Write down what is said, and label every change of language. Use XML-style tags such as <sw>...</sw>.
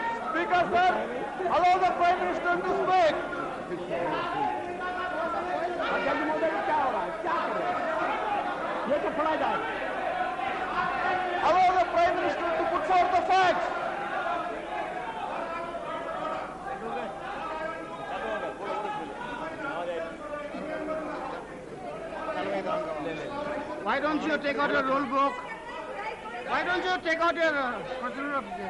<en>Speaker, sir, allow the Prime Minister to speak.</en> <hi>अध्यक्ष महोदय क्या हो रहा है, क्या कर रहे हैं? ये तो पढ़ा जाए।</hi> <en>Allow the Prime Minister to put forth the facts. Why don't you take out your rule book? Why don't you take out your procedural</en>